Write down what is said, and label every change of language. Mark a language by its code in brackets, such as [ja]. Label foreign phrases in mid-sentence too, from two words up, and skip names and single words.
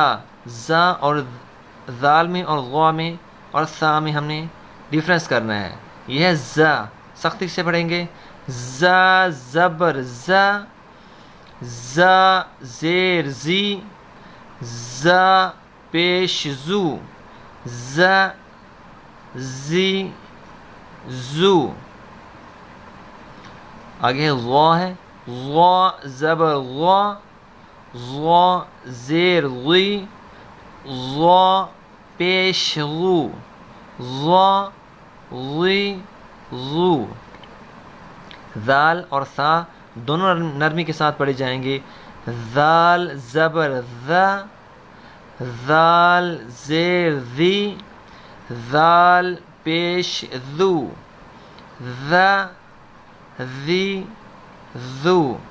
[ur] زا اور ذال میں اور غا میں اور ثا میں ہم نے ڈفرینس کرنا ہے، یہ ہے زا، سختی سے پڑھیں گے، زا زبر زا، زا زیر زی، زا پیش زو، زا زی زو، آگے غا ہے، غا زبر غا، غا زیر غی، غا پیش غو، غا غی غو، ذال اور ثا دونوں نرمی کے ساتھ پڑھے جائیں گے، ذال زبر ذا، ذال زیر ذی، ذال پیش ذو، ذا ذی ذو،